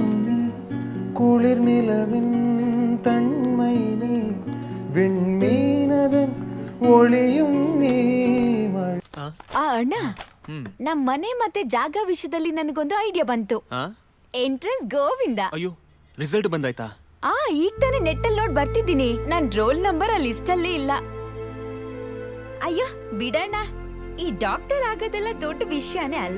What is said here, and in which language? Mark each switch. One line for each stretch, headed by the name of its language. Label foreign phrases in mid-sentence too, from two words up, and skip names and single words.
Tamil: நீ குளிர் நிலவின் தன்மை நீ விண்மீனதன் ஒளியும் நீ மழை.
Kannada: ಅಣ್ಣ, ನಮ್ ಮನೆ ಮತ್ತೆ ಜಾಗ ವಿಷಯದಲ್ಲಿ ನನಗೊಂದು ಐಡಿಯಾ ಬಂತು. ಎಂಟ್ರೆನ್ಸ್ ಗೋವಿಂದ. ಅಯ್ಯೋ, ರಿಸಲ್ಟ್ ಬಂದಾಯ್ತಾ? ಈಗ ತಾನೇ ನೆಟ್ಟಲ್ಲಿ ನೋಡ್ ಬರ್ತಿದ್ದೀನಿ. ನನ್
English: roll number
Kannada: ಆ ಲಿಸ್ಟ್ ಅಲ್ಲೇ ಇಲ್ಲ. ಅಯ್ಯೋ ಬಿಡಣ್ಣ, ಈ ಡಾಕ್ಟರ್ ಆಗೋದೆಲ್ಲ ದೊಡ್ಡ ವಿಷಯನೇ ಅಲ್ಲ.